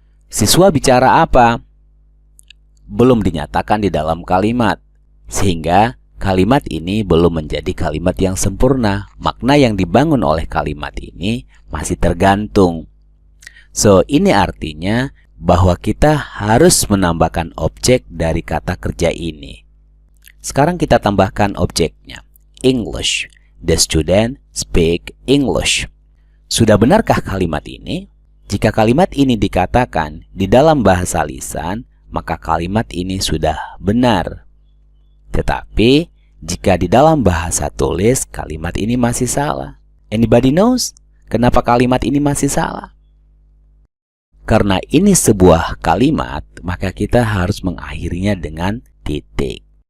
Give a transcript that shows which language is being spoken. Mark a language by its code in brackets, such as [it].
[id] Siswa bicara apa? Belum dinyatakan di dalam kalimat, sehingga kalimat ini belum menjadi kalimat yang sempurna. Makna yang dibangun oleh kalimat ini masih tergantung. [en] So, [id] ini artinya bahwa kita harus menambahkan objek dari kata kerja ini. Sekarang kita tambahkan objeknya. [en] English. The student speak English. [id] Sudah benarkah kalimat ini? Jika kalimat ini dikatakan di dalam bahasa lisan, maka kalimat ini sudah benar. Tetapi, jika di dalam bahasa tulis, kalimat ini masih salah. [en] Anybody knows [id] kenapa kalimat ini masih salah? Karena ini sebuah kalimat, maka kita harus mengakhirinya dengan titik.